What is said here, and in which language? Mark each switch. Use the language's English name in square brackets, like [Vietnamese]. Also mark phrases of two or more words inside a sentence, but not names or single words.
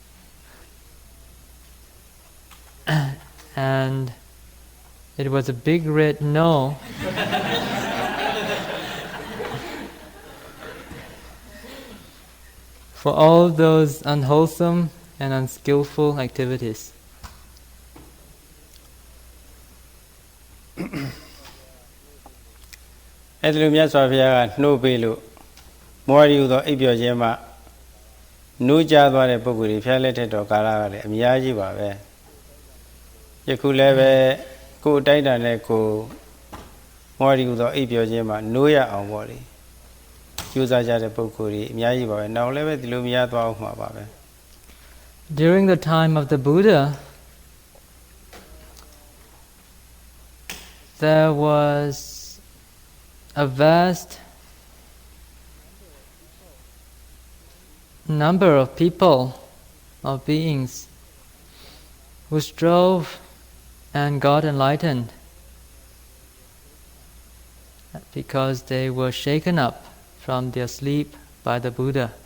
[English] And it was a big red no for all those unwholesome and unskillful activities. [Burmese] အဲ့ဒီလိုမြတ်စွာဘုရားကနှိုးပေးလို့မောရီဟူသောအိပ်ပျော်ခြင်းမှနှိုးကြသွားတဲ့ပုဂ္ဂိုလ်တွေဖျားလက်ထက်တော်ကာလကလည်းအများကြီးပါပဲယခုလည်းပဲကိုယ်တိုက်တာနဲ့ကိုမောရီဟူသောအိပ်ပျော်ခြင်းမှနှိုးရအောင်ပေါ့လေကြိုးစားကြတဲ့ပုဂ္ဂိုလ်တွေအများကြီးပါပဲနောက်လည်းပဲဒီလိုမရသွားအောင်မှာပါပဲ [English] During the time of the Buddha, there was a vast number of people, of beings, who strove and got enlightened because they were shaken up from their sleep by the Buddha.